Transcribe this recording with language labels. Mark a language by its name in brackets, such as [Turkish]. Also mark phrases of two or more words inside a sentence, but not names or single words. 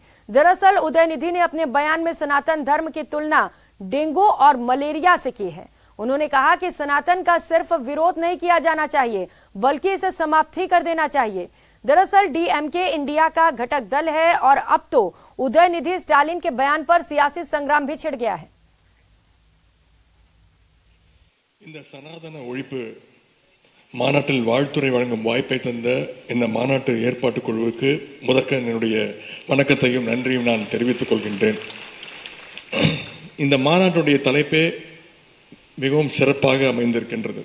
[Hindi] दरअसल उदयनिधि ने अपने बयान में सनातन धर्म की तुलना डेंगू और मलेरिया से की है। उन्होंने कहा कि सनातन का सिर्फ विरोध नहीं किया जाना चाहिए, बल्कि इसे समाप्त ही कर देना चाहिए। दरअसल डीएमके इंडिया का घटक दल है और अब तो उदयनिधि स्टालिन के बयान पर सियासी संग्राम भी छिड़ गया है। [Tamil] இந்த சனாதன ஒழிப்பு மாநாட்டில் வாழ்த்துரை வழங்கும் வாய்ப்பை தந்த இந்த மாநாட்டு ஏற்பாட்டு குழுவுக்கு முதற்க என்னுடைய வணக்கத்தையும் நன்றியும் நான் தெரிவித்துக் கொள்கின்றேன். இந்த மாநாட்டுடைய தலைப்பே மிகவும் சிறப்பாக அமைந்திருக்கின்றது.